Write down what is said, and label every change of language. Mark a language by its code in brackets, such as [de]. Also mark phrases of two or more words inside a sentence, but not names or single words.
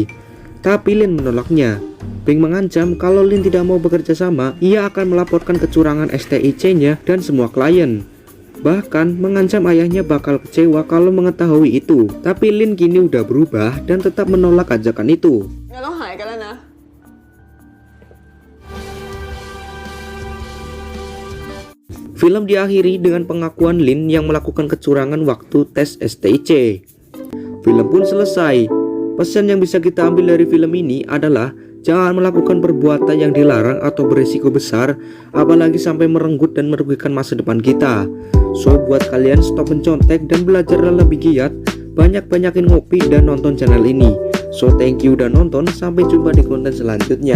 [id] Tapi Lin menolaknya. Beng mengancam kalau Lin tidak mau bekerja sama, ia akan melaporkan kecurangan STIC-nya dan semua klien. Bahkan mengancam ayahnya bakal kecewa kalau mengetahui itu. Tapi Lin kini udah berubah dan tetap menolak ajakan itu. [th] งั้นเราหายกันแล้วนะ [id] Film diakhiri dengan pengakuan Lin yang melakukan kecurangan waktu tes STIC. Film pun selesai. Pesan yang bisa kita ambil dari film ini adalah jangan melakukan perbuatan yang dilarang atau berisiko besar, apalagi sampai merenggut dan merugikan masa depan kita. So buat kalian stop mencontek dan belajar lebih giat, banyak-banyakin ngopi dan nonton channel ini. [en] So thank you [id] udah nonton, sampai jumpa di konten selanjutnya.